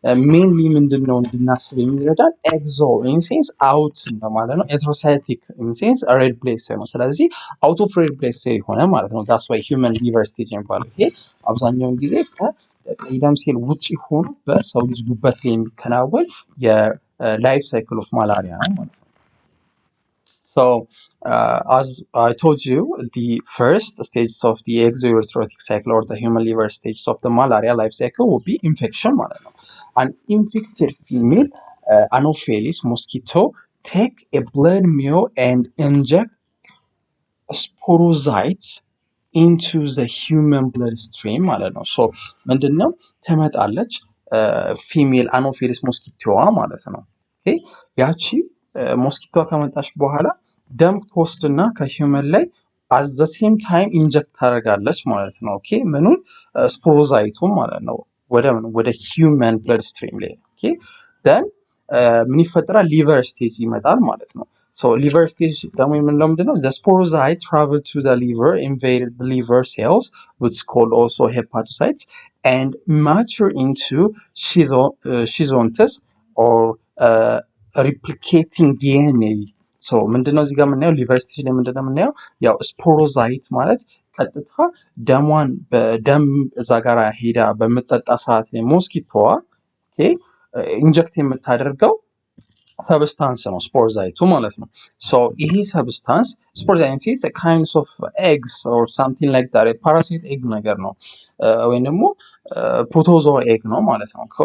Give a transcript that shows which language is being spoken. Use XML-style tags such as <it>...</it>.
<en>ሜንሊ</en> <am>ምንድነው እንድናስብ የሚረዳን</am> <en>ኤግዞ ኢን ሴንስ አውት</en> <am>እንደማለት ነው።</am> <en>ኤሪትሮሳይቲክ ኢን ሴንስ ሬድ ብለድ ሴል ነው። ስለዚህ አውት ኦፍ ሬድ ብለድ ሴል</en> <am>ሆነ ማለት ነው።</am> <en>ዳትስ ዋይ ሂውመን ሊቨር ስቴጅ</en> <am>የሚባለው ይሄ አብዛኛውን ጊዜ ከቀይ ደም ሴል ውጪ ሆኖ በሰው ልጅ ጉበት ላይ የሚከናወን</am> <en>የላይፍ ሳይክል ኦፍ ማላሪያ ነው ማለት ነው። So as I told you, the first stages of the exoerythrotic cycle or the human liver stages of the malaria life cycle will be infection ማለት ነው. An infected female Anopheles mosquito take a blood meal and inject sporozoites into the human bloodstream ማለት ነው። ሶ</en> <am>ምንድነው ተመጣለች ፊሜል አኖፌሊስ ሞስኪቶዋ ማለት ነው። ኦኬ ያቺ ሞስኪቶዋ ከመጣች በኋላ ደም ትወስድና ከሂውመን ላይ</am> <en>at the same time</en> <am>ኢንጀክት ታደርጋለች ማለት ነው። ኦኬ ምኑን ስፖሮዛይቱን ማለት ነው ወደ ሂውመን ብለድስትሪም ላይ ኦኬ then ምን ይፈጠራል ሊቨር ስቴጅ ይመጣል ማለት ነው።</am> <en>So liver stage</en> <am>ደግሞ የምንለው ምንድነው</am> <en>the sporozoite travel to the liver, invade the liver cells which is called also hepatocytes and mature into schizontes or replicating DNA.</en> <am>so ምንድነው እዚህ ጋር የምናየው ሊቨር ስቴጅ ላይ ምንድነው የምናየው ያው ስፖሮዛይት ማለት ቀጥታ ደሟን በደም እዛ ጋር ሄዳ በመጠጣ ሰዓት ላይ ሞስኪቶዋ ኦኬ ኢንጀክት የምታደርገው substance ነው ስፖሮዛይቱ ማለት ነው። so ይሄ substance ስፖሮዛይት</am> <en>is a kind of eggs or something like that a parasite egg</en> <am>ነገር ነው ወይም ደግሞ ፕሮቶዞዋ ኤግ ነው ማለት ነው።</am>